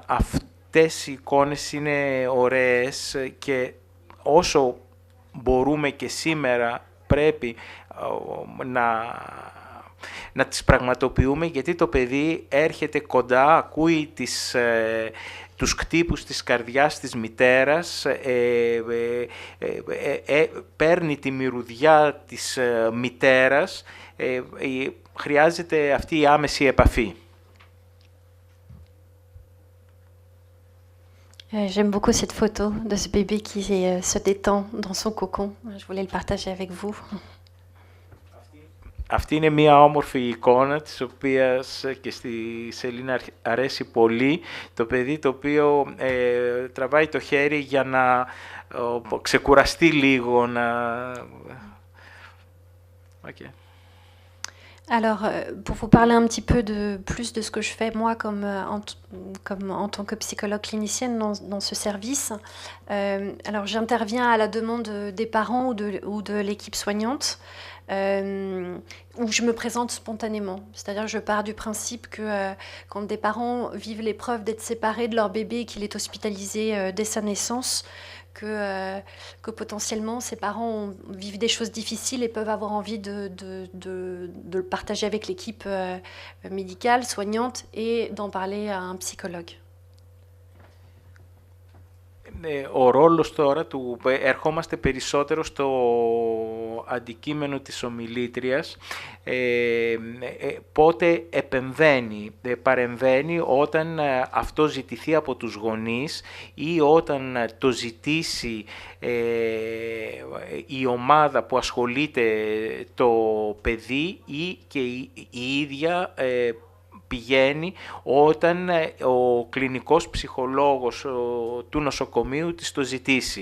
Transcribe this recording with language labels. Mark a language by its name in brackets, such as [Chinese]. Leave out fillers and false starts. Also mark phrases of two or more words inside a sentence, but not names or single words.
[Greek] Λοιπόν, αυτές οι εικόνες είναι ωραίες και όσο μπορούμε και σήμερα πρέπει να τις πραγματοποιούμε, γιατί το παιδί έρχεται κοντά, ακούει τους κτύπους της καρδιάς της μητέρας, παίρνει τη μυρωδιά της μητέρας, χρειάζεται αυτή η άμεση επαφή. [French] J'aime beaucoup cette photo de ce bébé qui se détend dans son cocon. Je voulais le partager avec vous. [Greek] Αυτή είναι μια όμορφη εικόνα, της οποίας και στη Σελίνα αρέσει πολύ. Το παιδί το οποίο τραβάει το χέρι για να ξεκουραστεί λίγο. [English] Okay. [French] Alors, pour vous parler un petit peu plus de ce que je fais moi comme en tant que psychologue clinicienne dans ce service, alors j'interviens à la demande des parents ou de l'équipe soignante, où je me présente spontanément. C'est-à-dire je pars du principe que quand des parents vivent l'épreuve d'être séparés de leur bébé et qu'il est hospitalisé dès sa naissance, que potentiellement ces parents vivent des choses difficiles et peuvent avoir envie de le partager avec l'équipe médicale, soignante, et d'en parler à un psychologue. [Greek] Ο ρόλος τώρα του, ερχόμαστε περισσότερο στο αντικείμενο της ομιλήτριας, πότε παρεμβαίνει όταν αυτό ζητηθεί από τους γονείς ή όταν το ζητήσει η ομάδα που ασχολείται το παιδί ή και η ίδια πηγαίνει όταν ο κλινικός ψυχολόγος του νοσοκομείου της το ζητήσει.